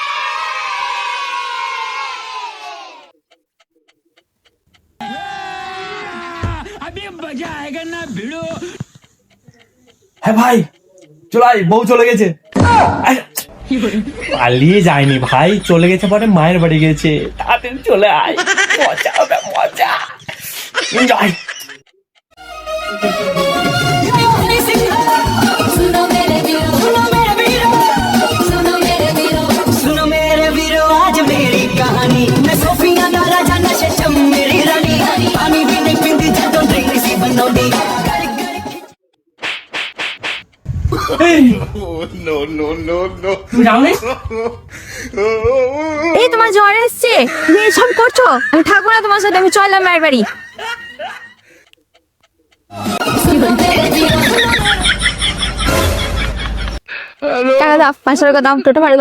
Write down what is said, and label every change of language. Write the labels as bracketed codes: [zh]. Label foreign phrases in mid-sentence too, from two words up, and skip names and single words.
[bn] হ্যাঁ ভাই, চলে আয়, বউ চলে গেছে। পালিয়ে যায়নি ভাই, চলে গেছে, পরে মায়ের বাড়ি গেছে। তাড়াতাড়ি চলে আয়, মজা হবে, মজা এনজয়। [pa] ਸੁਣੋ ਮੇਰੇ ਵੀਰੋ, ਅੱਜ ਮੇਰੀ ਕਹਾਣੀ। ਮੈਂ ਸੋਫੀਆ ਦਾ ਰਾਜਾ, ਨਸ਼ੇ ਚ ਮੇਰੀ ਰਾਣੀ। ਪਾਣੀ ਭੀ ਨਹੀਂ ਪੀਂਦੀ ਜਦੋਂ ਡਰਿੰਕ ਸੀ ਬਣਾਉਂਦੀ। [bn] তুমি যাও নি? এই তোমার জ্বর এসছে, তুমি এসব করছো? আমি থাকবো না তোমার সাথে, আমি চললাম মায়ের বাড়ি। টাকা দাও, 500 টাকা দাও, টোটো ভাড়া দাও।